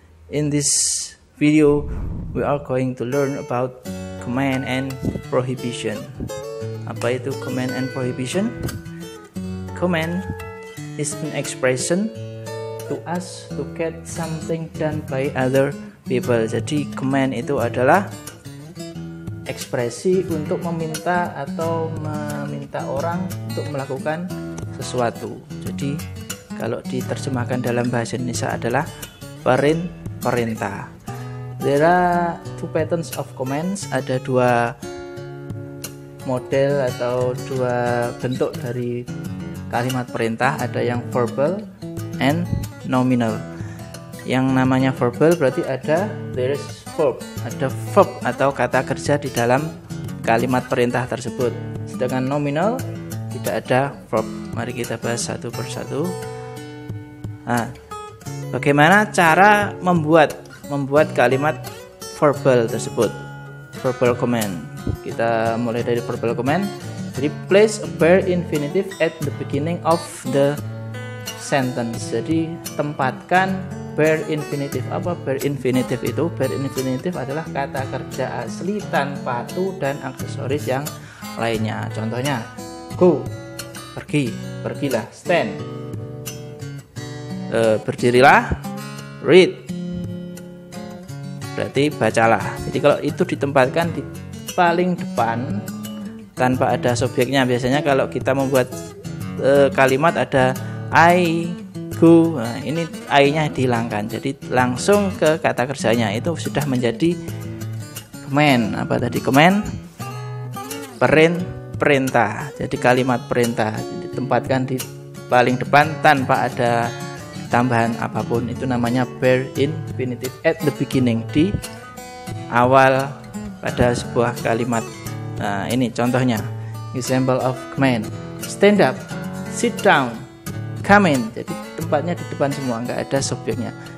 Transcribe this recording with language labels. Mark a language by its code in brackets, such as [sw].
[en] In this video, we are going to learn about command and prohibition. [id] Apa itu [en] command and prohibition? Command is an expression to us to get something done by other people. [id] Jadi command itu adalah ekspresi untuk meminta atau meminta orang untuk melakukan sesuatu. Jadi kalau diterjemahkan dalam bahasa Indonesia adalah perintah. [en] There are two patterns of commands. [id] Ada dua model atau dua bentuk dari kalimat perintah. Ada yang verbal [en] and nominal. [id] Yang namanya verbal berarti [en] there is verb. [id] Ada verb atau kata kerja di dalam kalimat perintah tersebut. Sedangkan nominal tidak ada verb. Mari kita bahas satu persatu. Nah, bagaimana cara membuat kalimat verbal tersebut, verbal command. Kita mulai dari verbal command. [en] Jadi place a bare infinitive at the beginning of the sentence. [id] Jadi tempatkan bare infinitive. Apa bare infinitive itu? Bare infinitive adalah kata kerja asli tanpa to dan aksesoris yang lainnya. Contohnya, go, pergi, pergilah. Stand, berdirilah. Read, berarti bacalah. Jadi kalau itu ditempatkan di paling depan tanpa ada subjeknya. Biasanya kalau kita membuat kalimat ada [en] I go, [id] nah, ini I-nya dihilangkan. Jadi langsung ke kata kerjanya, itu sudah menjadi command. Apa tadi command? Perintah. Jadi kalimat perintah ditempatkan di paling depan tanpa ada tambahan apapun, itu namanya [en] bare infinitive at the beginning, [id] di awal pada sebuah kalimat. Nah, ini contohnya, [en] example of command. Stand up, sit down, come in. [id] Jadi tempatnya di depan semua, nggak ada subjeknya.